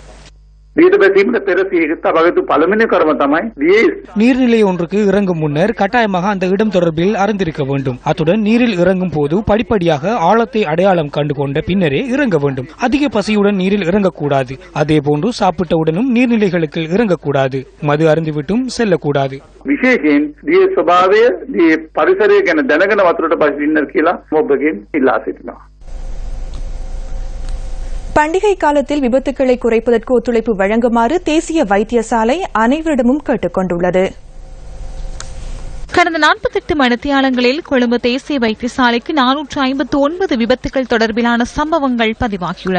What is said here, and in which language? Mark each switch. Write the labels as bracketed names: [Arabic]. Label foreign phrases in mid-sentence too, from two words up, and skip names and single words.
[Tamil] நீர்நிலை ஒன்றுக்கு இறங்கும் முன்னர் கட்டாயமாக அந்த இடம் தொடர்பில் அறிந்திருக்க வேண்டும். அத்துடன் நீரில் இறங்கும் போது படிப்படியாக ஆழத்தை அடையாளம் கண்டு கொண்ட பின்னரே இறங்க வேண்டும். அதிக பசியுடன் நீரில் இறங்கக்கூடாது. அதேபோன்று சாப்பிட்டவுடனும் நீர்நிலைகளுக்கு இறங்கக்கூடாது. மது அருந்திவிட்டும் செல்லக்கூடாது. [Sinhala] විශේෂයෙන් දිය ස්වභාවය දිය පරිසරය ගැන දැනගෙන වතුරට පස්සේ ඉන්න කියලා ඔබගෙන් ඉල්ලා සිටිනවා. [Tamil] பண்டிகை காலத்தில் விபத்துக்களை குறைப்பதற்கு ஒத்துழைப்பு வழங்குமாறு தேசிய வைத்தியசாலை அனைவரிடமும் கேட்டுக் கொண்டுள்ளது. கடந்த 48 மணித்தியாலங்களில் கொழும்பு தேசிய வைத்தியசாலைக்கு 459 விபத்துகள் தொடர்பிலான சம்பவங்கள் பதிவாகியுள்ளன.